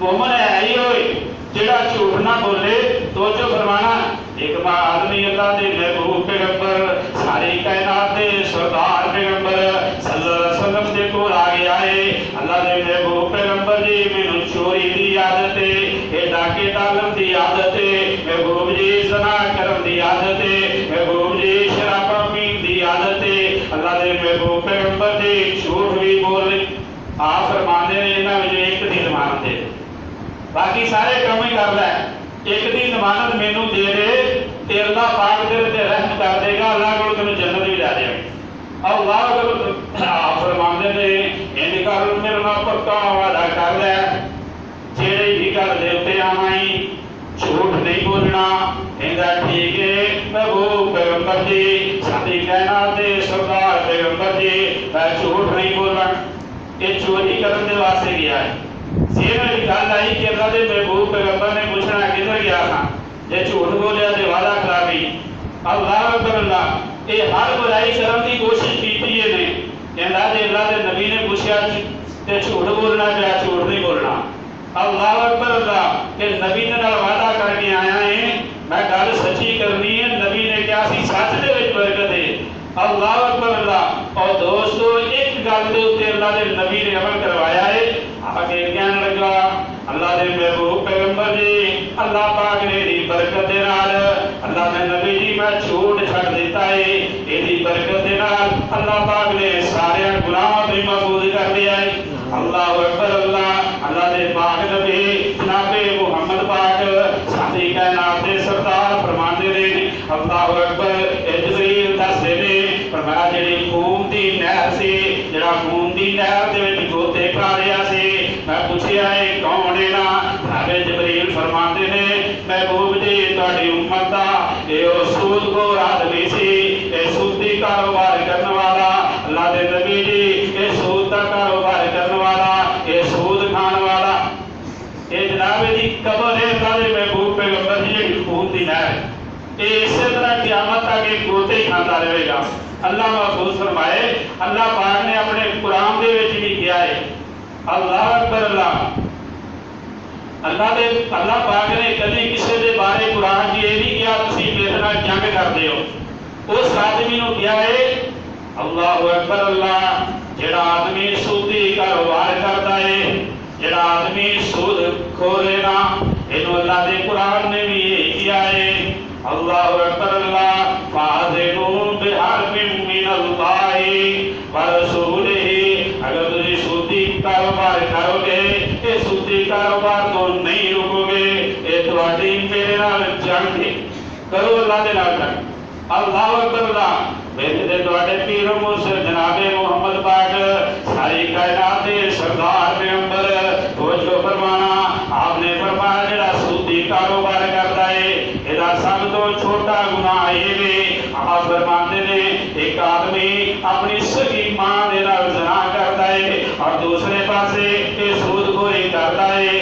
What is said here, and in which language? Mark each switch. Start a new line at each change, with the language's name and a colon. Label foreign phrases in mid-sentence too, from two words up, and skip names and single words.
Punjabi: مومن ہے ہی ہوئے جیڑا جھوٹ نہ بولے۔ توجہ فرمانا، ایک بار آدمی اللہ دے محبوب پیغمبر ساری کائنات دے سردار پیغمبر
Arabic: صلی اللہ علیہ وسلم
Punjabi: دے کول آ گیا ہے، اللہ دے محبوب پیغمبر جی مینوں چوری دی عادت ہے، اے ڈاکے ڈالن دی عادت ہے، محبوب جی زنا کرن دی عادت ہے، محبوب جی شراب پین دی عادت ہے۔ اللہ دے محبوب پیغمبر جی جھوٹ بھی بولے، آپ فرماندے نے انہاں وچ ایک دی ضمانت ہے، باقی سارے کام ہی کر لے، ایک دی ضمانت مینوں دے دے تے اللہ پاک تیرے تے رحم کر دے گا، اللہ کول تینوں جنت بھی لے جائے گا۔
Arabic: اللہ اکبر،
Punjabi: آپ فرماندے نے انج کر میرے نال پکا وعدہ کر لے، جیڑی بھی گل دے تے آویں جھوٹ نہیں بولنا۔ کہندا ٹھیک ہے محبوب پیغمبر جی ساری کائنات دے سردار پیغمبر جی میں جھوٹ نہیں بولنا۔ یہ چوری کرن دے واسطے گیا ہے، ذہن وچ گل آئی کہ اللہ دے محبوب پیغمبر نے پوچھنا کدھر گیا تھا، جے جھوٹ بولیا تے وعدہ خلافی۔
Arabic: اللہ اکبر اللہ،
Punjabi: یہ ہر برائی کرن دی کوشش کیتی ہے نے، کہندا جے اللہ دے نبی نے پوچھیا تے جھوٹ بولنا پیا، جھوٹ نہیں بولنا۔
Arabic: اللہ اکبر اللہ،
Punjabi: کہ نبی دے نال وعدہ کر کے آیا ہے میں گل سچی کرنی ہے، نبی نے کہا سی سچ دے وچ برکت ہے۔
Arabic: اللہ اکبر اللہ،
Punjabi: اور دوستو ایک گل دے اوتے اللہ دے نبی نے عمل کروایا ہے، آگے کہن لگا اللہ دے محبوب پیغمبر جی اللہ پاک نے دی برکت دے نال، اللہ دے نبی جی میں جھوٹ چھڈ دیتا ہے، ایدی برکت دے نال اللہ پاک نے سارے گناہاں تو محفوظ کر لیا ہے۔
Arabic: اللہ اکبر اللہ،
Punjabi: اللہ دے پاک نبی جناب محمد پاک ساری کائنات دے سردار فرماندے نے
Arabic: اللہ اکبر،
Punjabi: جبریل دسدے نے فرمایا جڑی خون دی نہر سی، جڑا خون دی نہر دے وچ گوتے کھا رہیا سی، میں پوچھیا اے کون ہے نا، جناب جبریل فرماندے نے محبوب جی تہاڈی امت دا اے سود خور آدمی سی، اے سودی کاروبار کرن والا، اللہ دے نبی جی اے سود دا کاروبار کرن والا، اے سود کھان والا، اے جناب دی قبر ہے اللہ دے محبوب پیغمبر جی خون دی نہر، اے اسی طرح قیامت تک گوتے کھاتا رہے گا۔ اللہ محفوظ فرمائے، اللہ پاک نے اپنے قرآن دے وچ بھی کیا ہے۔
Arabic: اللہ اکبر اللہ،
Punjabi: اللہ پاک نے کبھی کسی دے بارے قرآن جی یہ نہیں کیا تسی میرے نال جنگ کردے ہو، اس آدمی نو کیا ہے
Arabic: اللہ اکبر اللہ،
Punjabi: جڑا آدمی سودی کاروبار کرتا ہے، جڑا آدمی سود کھورے نا، اینو اللہ دے قرآن نے بھی یہ کیا ہے۔
Arabic: اللہ اکبر اللہ، فَأَذِنُوا بِحَرْبٍ مِّنَ اللَّهِ وَرَسُولِهِ،
Punjabi: اگر تجھے سودی کاروبار کرو گے، یہ سودی کاروبار تو نہیں رکو گے، یہ تواڈی میرے نال جنگ کرو، اللہ دے نال جنگ۔
Arabic: اللہ اکبر اللہ،
Punjabi: میرے دے تواڈے پیر و مرشد جناب محمد پاک ساری کائنات دے سردار پیغمبر توجہ فرمانا، آپ نے فرمایا جڑا سودی کاروبار کرتا ہے ایدا سب تو چھوٹا گناہ یہ ہے، آپ فرماتے نے ایک آدمی اپنی سگی ماں دے نال زنا کرتا ہے اور دوسرے پاسے یہ سود خوری کرتا ہے۔